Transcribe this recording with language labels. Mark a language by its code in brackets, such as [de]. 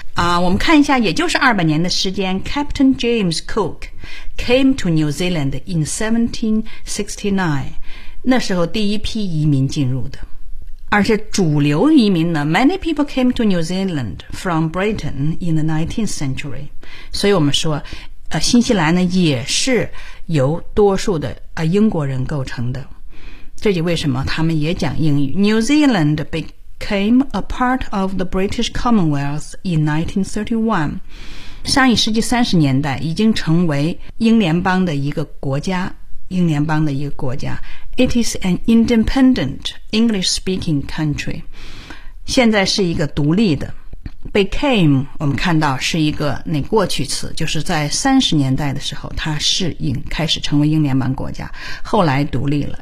[zh] 我们看一下，也就是200年的时间 ， [en] Captain James Cook came to New Zealand in 1769， [zh] 那时候第一批移民进入的，而且主流移民呢 ， [en] Many people came to New Zealand from Britain in the 19th century， [zh] 所以我们说，新西兰呢也是由多数的英国人构成的。这就为什么他们也讲英语。 [en] New Zealand became a part of the British Commonwealth in 1931. [zh] 上一世纪30年代已经成为英联邦的一个国家。英联邦的一个国家。 [en] It is an independent English-speaking country. [zh] 现在是一个独立的。 Became, 我们看到是一个那过去词，就是在30年代的时候它开始成为英联邦国家，后来独立了。